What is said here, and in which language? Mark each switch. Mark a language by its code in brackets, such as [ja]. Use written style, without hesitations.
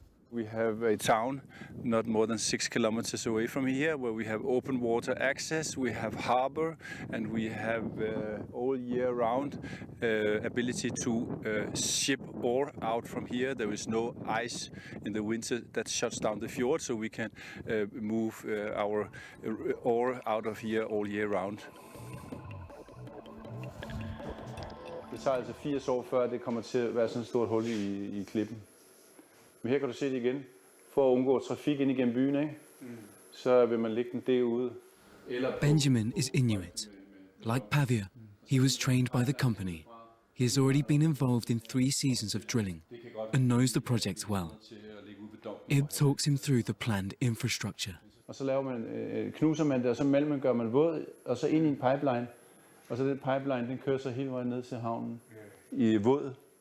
[en] We have a town not more than 6 kilometers away from here where we have open water access, we have harbor, and we have all year round ability to ship ore out from here. There is no ice in the winter that shuts down the fjord, so we can move our ore out of here all year round. [da] Det tager altså 80 år før det kommer til at være sådan et stort hul i klippen. Men her kan du se det igen. For at undgå trafik ind igennem byen, ikke? Så vil man lægge den derude. [en] Benjamin is Inuit. Like Pavia, he was trained by the company. He has already been involved in 3 seasons of drilling and knows the project well. Ib talks him through the planned infrastructure. [da] Og så laver man, knuser man det, og så malmen gør man våd, og så ind i en pipeline. Og så den pipeline, den kører så hele vejen ned til havnen i våd.